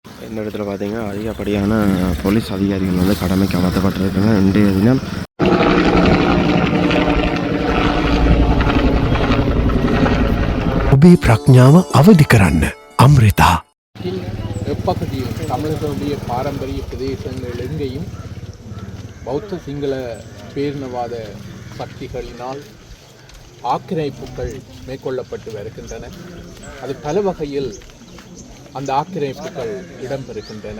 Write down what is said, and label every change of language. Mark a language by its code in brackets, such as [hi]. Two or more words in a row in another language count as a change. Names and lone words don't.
[ta] இந்த இடத்துல பார்த்தீங்கன்னா அதிகப்படியான போலீஸ் அதிகாரிகள் வந்து கடமைக்கு அமர்த்தப்பட்டிருக்காங்க. இன்றைய தினம் [si] ඔබේ ප්‍රඥාව අවදි කරන්න අම්රිතා [ta] எப்பகுதியும் தமிழர்களுடைய பாரம்பரிய பிரதேசங்கள் எங்கேயும் பௌத்த சிங்கள பேரினவாத சக்திகளினால் ஆக்கிரமிப்புகள் மேற்கொள்ளப்பட்டு வருகின்றன. அது பல வகையில் அந்த ஆக்கிரமிப்புகள் இடம்பெறுகின்றன.